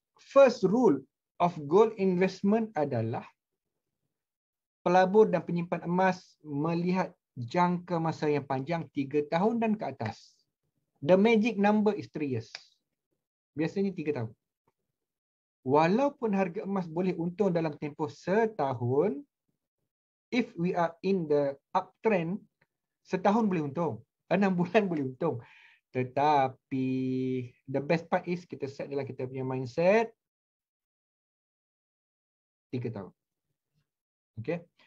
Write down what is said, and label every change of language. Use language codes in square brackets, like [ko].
[en] First rule of gold investment [ms] adalah pelabur dan penyimpan emas melihat jangka masa yang panjang 3 tahun dan ke atas. [en] The magic number is 3 years. [ms] Biasanya 3 tahun. Walaupun harga emas boleh untung dalam tempoh setahun, [en] if we are in the uptrend, [ms] setahun boleh untung, 6 bulan boleh untung. Tetapi [en] the best part is [ms] kita set dalam kita punya mindset 3 tahun. Okay.